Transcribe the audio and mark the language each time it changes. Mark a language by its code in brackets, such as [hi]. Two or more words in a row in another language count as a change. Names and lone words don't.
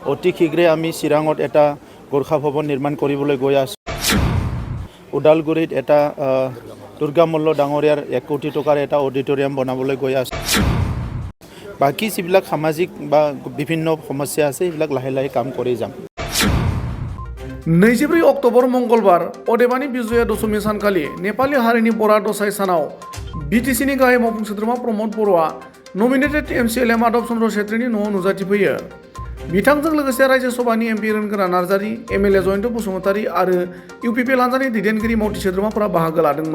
[as] অতি শীঘ্ৰে আমি চিৰাঙত এটা গোৰ্খা ভৱন নিৰ্মাণ কৰিবলৈ গৈ আছোঁ। ওদালগুৰিত এটা দুৰ্গা মল্ল ডাঙৰীয়াৰ 1 কোটি টকাৰ এটা অডিটৰিয়াম বনাবলৈ গৈ আছোঁ। বাকী যিবিলাক সামাজিক বা বিভিন্ন সমস্যা আছে সেইবিলাক লাহে লাহে কাম কৰি যাম। [brx] 24 अक्ट'बर मंगलबार अदेबानि बिजया दशमी सानखालि नेपाली हारिनि बरा दसाई सानाव बिटिसिनि गाहाय मावफुं सोद्रोमा प्रमद बर'आ नमिनेटेड एमसिएलए माधव चन्द्र छेत्रीनि न'आव नुजाथिफैयो। बिथांजों लोगोसे राज्य सभानि एमपि रोनगोरा नार्जारी, एमएलए जयन्त बसुमतारी आरो इउपिपि हानजानि दैदेनगिरि मावथि सोद्रोमाफोरा बाहागो लादोंमोन।